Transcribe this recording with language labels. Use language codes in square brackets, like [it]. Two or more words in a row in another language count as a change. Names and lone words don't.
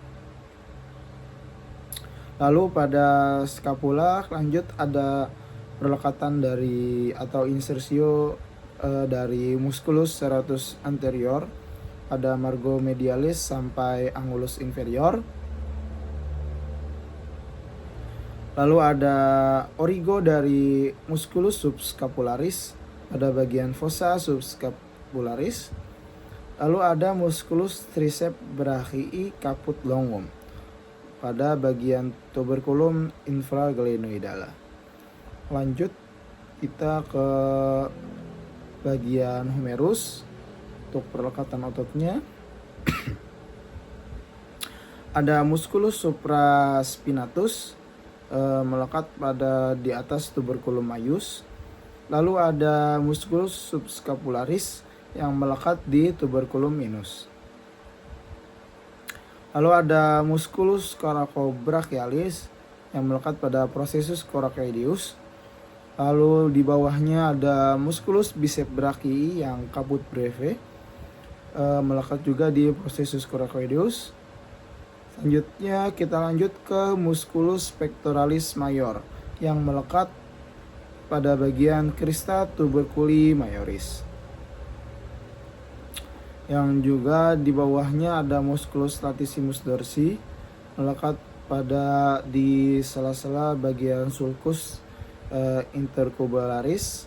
[id] Lalu pada scapula lanjut ada perlekatan dari atau insersio dari musculus serratus anterior pada margo medialis sampai angulus inferior. Lalu ada origo dari musculus subscapularis pada bagian fossa subscapularis. Lalu ada musculus triceps brachii caput longum pada bagian tuberculum infraglenoidale. Lanjut kita ke bagian humerus untuk perlekatan ototnya. Ada musculus supraspinatus melekat pada di atas tuberculum majus. Lalu ada musculus subscapularis yang melekat di tuberculum minus. Lalu ada musculus coracobrachialis yang melekat pada processus coracoideus. Lalu di bawahnya ada musculus biceps brachii yang caput breve melekat juga di processus coracoideus. Selanjutnya kita lanjut ke musculus pectoralis major yang melekat pada bagian crista tuberculi majoris. Yang juga di bawahnya ada musculus latissimus dorsi melekat pada di sela-sela bagian sulcus intercubularis.